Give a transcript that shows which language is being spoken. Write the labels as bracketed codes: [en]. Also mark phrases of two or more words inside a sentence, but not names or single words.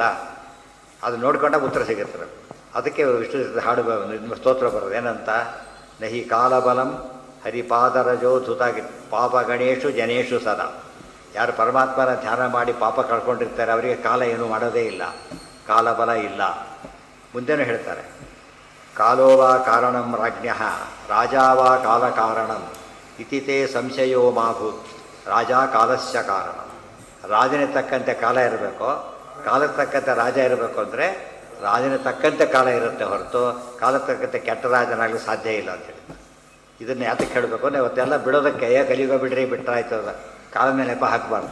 [kn] ಅದು ನೋಡ್ಕೊಂಡಾಗ ಉತ್ತರ ಸಿಗುತ್ತೆ. ಅದಕ್ಕೆ ವಿಷ್ಣು ಹಾಡು ಸ್ತೋತ್ರ ಬರೋದು ಏನಂತ? [sa] ನಹಿ ಕಾಲಬಲಂ ಹರಿಪಾದರಜೋ ಧುತಾಗಿ ಪಾಪ ಗಣೇಶು ಜನೇಶು ಸದಾ. [kn] ಯಾರು ಪರಮಾತ್ಮನ ಧ್ಯಾನ ಮಾಡಿ ಪಾಪ ಕಳ್ಕೊಂಡಿರ್ತಾರೆ ಅವರಿಗೆ ಕಾಲ ಏನೂ ಮಾಡೋದೇ ಇಲ್ಲ, ಕಾಲಬಲ ಇಲ್ಲ. ಮುಂದೆನೂ ಹೇಳ್ತಾರೆ, [sa] ಕಾಲೋವಾ ಕಾರಣಂ ರಾಜ್ಞಃ ರಾಜಾವಾ ಕಾಲ ಕಾರಣಂ ಇತಿತೇ ಸಂಶಯೋ ಮಾಭೂತ್ ರಾಜ ಕಾಲಸ್ಯ ಕಾರಣ. [kn] ರಾಜನೇ ತಕ್ಕಂತೆ ಕಾಲ ಇರಬೇಕು, ಕಾಲಕ್ಕೆ ತಕ್ಕಂತೆ ರಾಜ ಇರಬೇಕು. ಅಂದರೆ ರಾಜನ ತಕ್ಕಂತೆ ಕಾಲ ಇರುತ್ತೆ ಹೊರತು ಕಾಲಕ್ಕೆ ತಕ್ಕಂತೆ ಕೆಟ್ಟ ರಾಜನಾಗಲಿ ಸಾಧ್ಯ ಇಲ್ಲ ಅಂತೇಳಿ. ಇದನ್ನು ಯಾತಕ್ಕೆ ಹೇಳಬೇಕು ಅಂದರೆ ಇವತ್ತೆಲ್ಲ ಬಿಡೋದಕ್ಕೆ ಕಲಿಯುಗ ಬಿಡ್ರಿ ಬಿಟ್ಟರಾಯ್ತು, ಅದ ಕಾಲ ಮೇಲೆ ನೆಪ ಹಾಕಬಾರ್ದು.